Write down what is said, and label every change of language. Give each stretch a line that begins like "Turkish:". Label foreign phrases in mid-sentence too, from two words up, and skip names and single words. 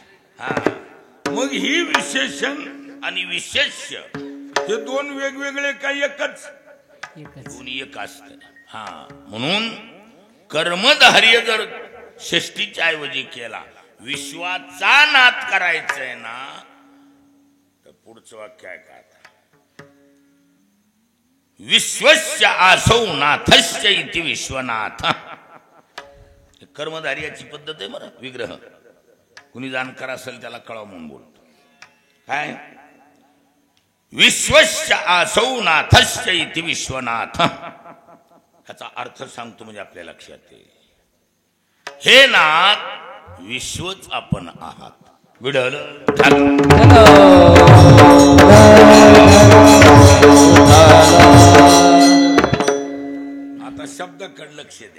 Marathi: हा मग ही विशेषण आणि विशेष्य हे दोन वेगवेगळे काही एकच? दोन्ही एक असत. हा म्हणून कर्मधार्य जर षष्टीच्या ऐवजी केला, विश्वाचा नाथ करायचंय ना, तर पुढचं वाक्य आहे का?
Sanskrit: विश्वस्य आसौ नाथस्य इति विश्वनाथ.
Marathi: कर्मधार्याची पद्धत आहे बरं. विग्रह कुणी जाणकार असेल त्याला कळव म्हणून बोलतो. काय?
Sanskrit: विश्वस्य आसौ नाथस्य इति विश्वनाथ.
Marathi: ह्याचा अर्थ सांगतो म्हणजे आपल्या लक्षात येईल. हे नाथ विश्वच आपण आहात. विडल आता शब्दाकडे लक्ष द्या.